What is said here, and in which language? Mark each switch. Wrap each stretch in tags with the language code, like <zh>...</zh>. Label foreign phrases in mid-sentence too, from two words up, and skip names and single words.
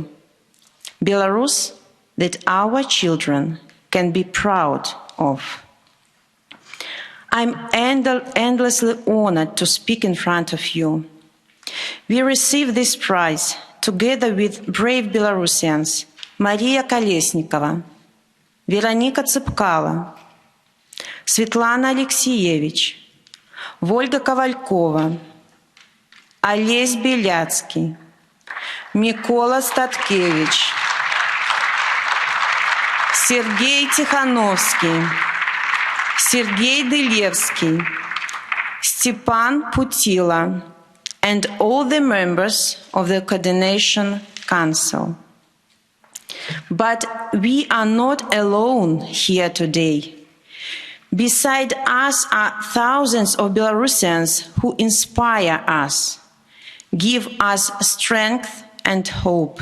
<en>Belarus that our children can be proud of. I'm endlessly honored to speak in front of you. We received this prize together with brave Belarusians Maria Kolesnikova, Veronika Tsipkala, Sviatlana Alexievich, Volga Kovalkova, Олесь Беляцкий, Микола Статкевич, Сергей Тихановский, Сергей Дылевский, Степан Путила, and all the members of the Coordination Council. But we are not alone here today. Beside us are thousands of Belarusians who inspire us, give us strength and hope.</en>